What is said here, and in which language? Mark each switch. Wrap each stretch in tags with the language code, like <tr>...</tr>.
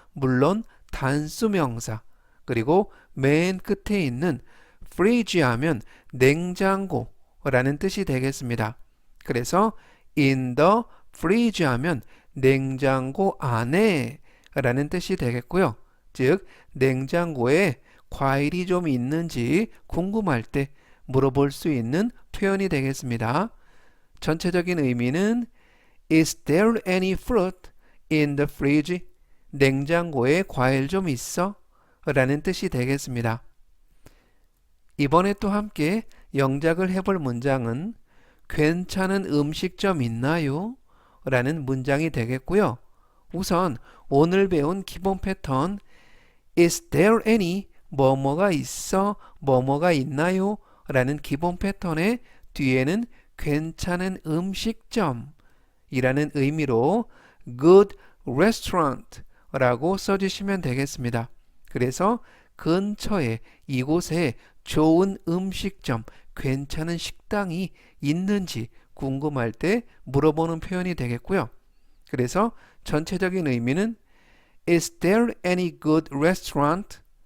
<ko>물론 단수 명사, 그리고 맨 끝에 있는 fridge 하면 냉장고라는 뜻이 되겠습니다. 그래서</ko> <en>in the fridge</en> <ko>하면 냉장고 안에 라는 뜻이 되겠고요. 즉 냉장고에 과일이 좀 있는지 궁금할 때 물어볼 수 있는 표현이 되겠습니다. 전체적인 의미는</ko> <en>Is there any fruit in the fridge?</en> <ko>냉장고에 과일 좀 있어? 라는 뜻이 되겠습니다. 이번에 또 함께 영작을 해볼 문장은 괜찮은 음식점 있나요? 라는 문장이 되겠고요. 우선 오늘 배운 기본 패턴</ko> <en>Is there any?</en> <ko>뭐뭐가 있어? 뭐뭐가 있나요? 라는 기본 패턴의 뒤에는 괜찮은 음식점 이라는 의미로 good restaurant 라고 써주시면 되겠습니다. 그래서 근처에 이곳에 좋은 음식점, 괜찮은 식당이 있는지 궁금할 때 물어보는 표현이 되겠고요. 그래서 전체적인 의미는</ko> <en>Is there any good restaurant?</en>